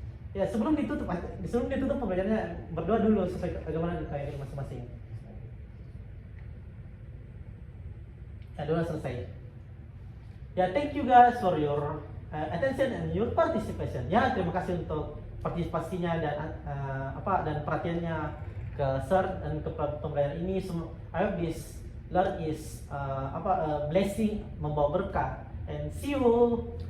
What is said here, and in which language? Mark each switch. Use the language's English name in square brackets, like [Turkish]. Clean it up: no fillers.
[Indonesian] Ya, sebelum ditutup pembelajarannya berdoa dulu sesuai bagaimana kayak masing-masing. Ya, doa selesai. [English] Ya, thank you guys for your attention and your participation. [Indonesian] Ya, terima kasih untuk partisipasinya dan dan perhatiannya ke Sir dan ke pembelajaran ini. [English] I hope this learn is blessing, [Indonesian] membawa berkah. [English] And see you.